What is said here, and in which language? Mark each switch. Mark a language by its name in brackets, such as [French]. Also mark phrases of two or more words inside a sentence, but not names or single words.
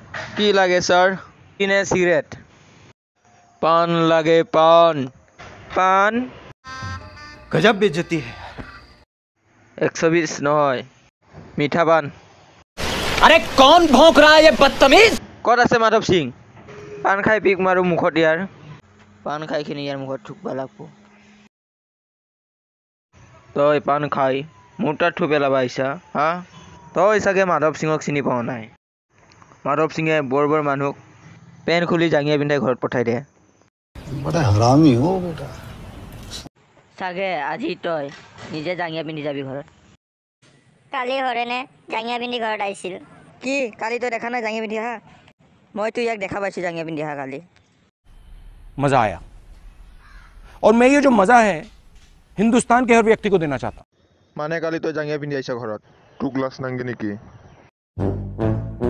[Assamese] কি লাগে স্যার? কিনে সিগারেট? পান লাগে পান। পান [Hindi] गजब बेइज्जती है [Assamese] 120 নহয় মিঠা পান। [Hindi] अरे कौन भौंक रहा है ये बदतमीज। [Assamese] ক'ত আছে মাধৱ সিং? পান খাই পিক মাৰো মুখত ইয়াৰ। পান খাইখিনি ইয়াৰ মুখত থুকবা লাগব। তই পান খাই মোৰ তাত থু পেলাবা আহিছা হা? তই চাগে মাধৱ সিঙক চিনি পোৱা নাই। মাধৱ সিঙে বৰ বৰ মানুহক পেন খুলি জাঙিয়া পিন্ধাই ঘৰত পঠাই দিয়ে। [Hindi] बड़ा हरामी हो बेटा। [Assamese] চাগে আজি তই নিজে জাঙিয়া পিন্ধি যাবি ঘৰত। কালি হৰেণে জাঙিয়া পিন্ধি ঘৰত আহিছিল। কি কালি তই দেখা নাই জাঙিয়া পিন্ধি অহা? মইতো ইয়াক দেখা পাইছোঁ জাঙিয়া পিন্ধি অহা কালি। [Hindi] मजा आया और मैं ये जो मजा है हिंदुस्तान के हर व्यक्ति को देना चाहता हूं। [Assamese] মানে কালি তই জাঙিয়া পিন্ধি আহিছ ঘৰত তোক লাজ নাংগে নেকি?